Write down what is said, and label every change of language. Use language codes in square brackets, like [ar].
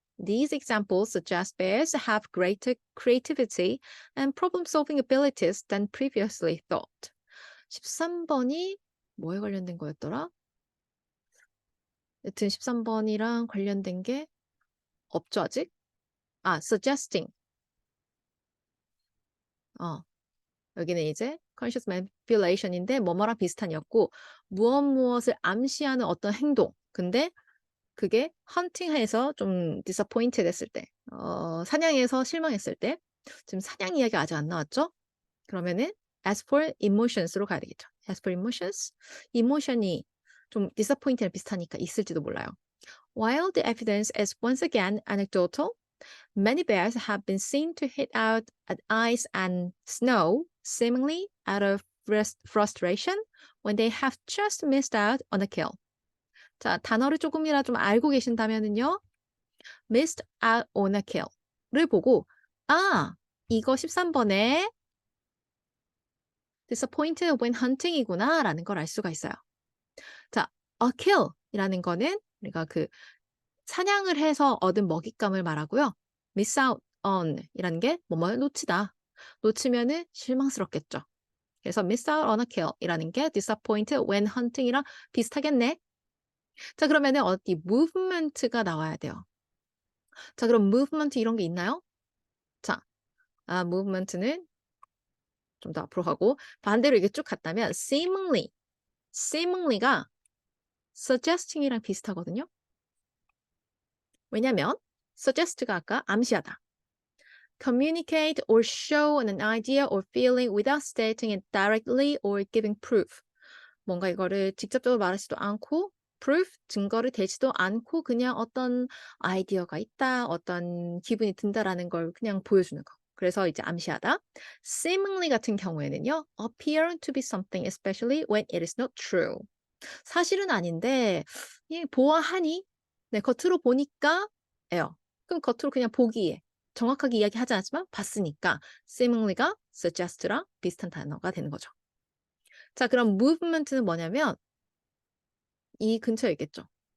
[en] These examples suggest bears have greater creativity and problem-solving abilities than previously thought. [ko] 13번이 뭐에 관련된 거였더라? 여튼 13번이랑 관련된 게 없죠, 아직? [en] suggesting. [ko] 여기는 이제 conscious manipulation인데 뭐뭐랑 비슷한이었고 무엇을 암시하는 어떤 행동. 근데 그게 헌팅해서 좀 disappointed 됐을 때, 사냥해서 실망했을 때, 지금 사냥 이야기 아직 안 나왔죠? 그러면은 as for emotions로 가야 되겠죠. as for emotions, emotion이 좀 disappointed랑 비슷하니까 있을지도 몰라요. [en] While the evidence is once again anecdotal, many bears have been seen to hit out at ice and snow, seemingly out of frustration when they have just missed out on a kill. [ko] 자, 단어를 조금이라도 좀 알고 계신다면은요. [en] missed out on a kill [ko] 를 보고 이거 13번에 disappointed when hunting이구나 라는 걸 알 수가 있어요. 자, a kill이라는 거는 우리가 그 사냥을 해서 얻은 먹잇감을 말하고요. miss out on 이라는 게 뭐뭐를 놓치다. 놓치면은 실망스럽겠죠. 그래서 miss out on a kill 이라는 게 [en] disappointed when hunting [ko] 이랑 비슷하겠네. 자, 그러면은 어디 movement가 나와야 돼요. 자, 그럼 movement 이런 게 있나요? 자, movement는 좀 더 앞으로 가고 반대로 이게 쭉 갔다면 seemingly가 suggesting이랑 비슷하거든요. 왜냐면 suggest가 아까 암시하다. [en] communicate or show an idea or feeling without stating it directly or giving proof. [ko] 뭔가 이거를 직접적으로 말하지도 않고 proof, 증거를 대지도 않고 그냥 어떤 아이디어가 있다, 어떤 기분이 든다라는 걸 그냥 보여주는 거. 그래서 이제 암시하다. seemingly 같은 경우에는요. [en] appear to be something especially when it is not true. [ko] 사실은 아닌데 보아하니 네 겉으로 보니까 예요. 그럼 겉으로 그냥 보기에 정확하게 이야기하지 않지만 봤으니까 seemingly가 suggest랑 비슷한 단어가 되는 거죠. 자 그럼 movement는 뭐냐면 이 근처에 있겠죠.